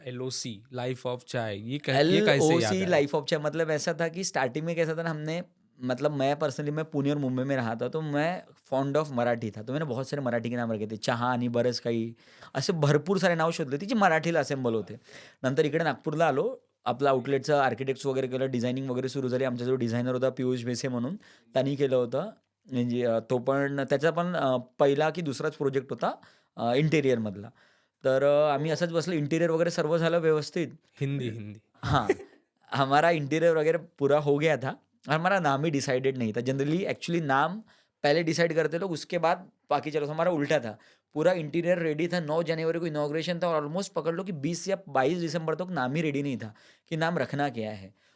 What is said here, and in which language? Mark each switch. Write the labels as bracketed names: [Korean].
[Hindi] LOC, life of चाय, ये कैसे याद एलओसी आया? लाइफ ऑफ चाय, मतलब ऐसा था कि स्टार्टिंग में कैसा था ना, हमने, मतलब मैं पर्सनली, मैं पुणे और मुंबई में रहा था, तो मैं फॉन्ड ऑफ मराठी था, तो मैंने बहुत सारे मराठी के नाम रखे थे, [Marathi] चहा आणि बरंच काही, असे भरपूर सारे नाव शोधले ती, जे मराठीला असेंबल होते. नंतर इकडे नागपूरला आलो, आपलं आउटलेटचं आर्किटेक्ट्स वगैरे केलं, डिझायनिंग वगैरे सुरू झाली. आमचा जो डिझायनर होता पियुष बेसे म्हणून, त्यांनी केलं होतं. म्हणजे तो पण त्याचा पण पहिला की दुसराच प्रोजेक्ट होता इंटेरियरमधला. तर आम्ही असंच बसलो, इंटेरियर वगैरे सर्व झालं व्यवस्थित. [Hindi] हिंदी, हिंदी। हाँ, हमारा इंटीरियर वगैरह पूरा हो गया था। हमारा नाम ही डिसाइडेड नहीं था। जनरली एक्चुअली नाम पहले डिसाइड करते लोग, उसके बाद बाकी चलो। हमारा उल्टा था, पूरा इंटीरियर रेडी था, 9 जनवरी को इनॉग्रेशन था, और ऑलमोस्ट पकड़ लो कि 20 या 22 दिसंबर तक नाम ही रेडी नहीं था कि नाम रखना क्या है।